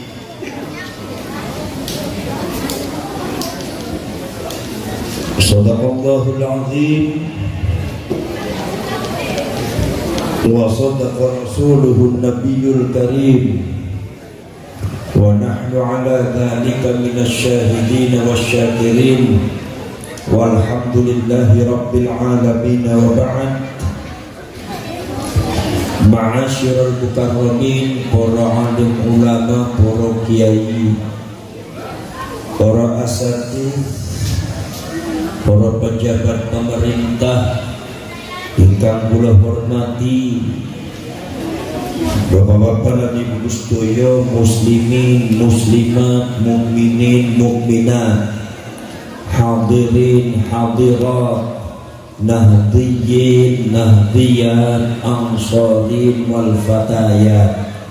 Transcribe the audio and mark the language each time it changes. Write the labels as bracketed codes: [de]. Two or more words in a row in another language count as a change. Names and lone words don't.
[ar] صدق الله العظيم وصدق رسوله النبي الكريم ونحن على ذلك من الشاهدين والشاكرين والحمد لله رب العالمين وبعد. معاشر المكرمين, [jv] para alim ulama, para kiai, para asatidz, para pejabat pemerintah ingkang kula hormati, bapak-bapak lan ibu sedaya, muslimin, muslimat, mukminin, mukminat, hadirin, hadirat, nahdiyyin, nahdiyat, [ar] أنصارين والفتيات.